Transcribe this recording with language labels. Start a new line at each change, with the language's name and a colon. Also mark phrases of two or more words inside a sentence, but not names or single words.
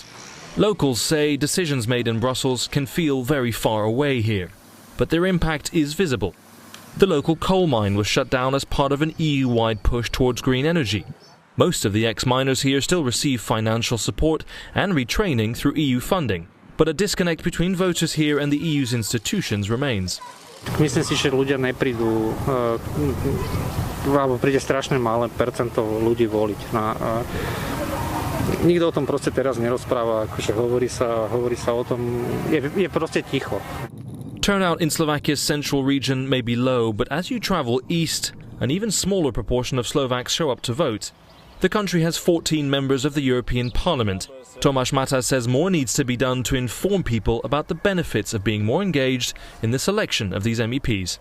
English: Locals say decisions made in Brussels can feel very far away here, but their impact is visible. The local coal mine was shut down as part of an EU-wide push towards green energy. Most of the ex-miners here still receive financial support and retraining through EU funding, but a disconnect between voters here and the EU's institutions remains.
Slovak: Myslím si, že ľudia neprídu, alebo príde strašne malé percento ľudí voliť. Nikto o tom proste teraz nerozpráva, akože hovorí sa o tom, je proste ticho.
English: Turnout in Slovakia's central region may be low, but as you travel east, an even smaller proportion of Slovaks show up to vote. The country has 14 members of the European Parliament. Tomáš Mata says more needs to be done to inform people about the benefits of being more engaged in the selection of these MEPs.